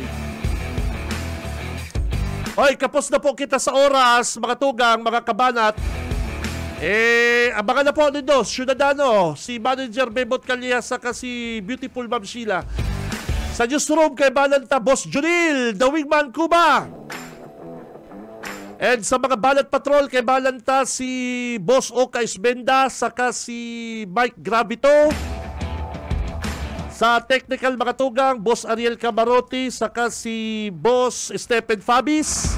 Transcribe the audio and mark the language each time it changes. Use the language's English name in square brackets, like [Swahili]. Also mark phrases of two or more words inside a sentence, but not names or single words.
[Bikol] Hoy, kapos na po kita sa oras, mga tugang, mga kabanat. Abangan na po nito, Ciudadano, si Manager Bebot Calya, saka si Beautiful Ma'am Sheila. Sa newsroom kay Balanta, Boss Junil, The Wingman Cuba. And sa mga Balat Patrol kay Balanta, si Boss Oka Isbenda, saka si Mike Gravito. Sa technical mga tugang, Boss Ariel Camarote, saka si Boss Stephen Fabis.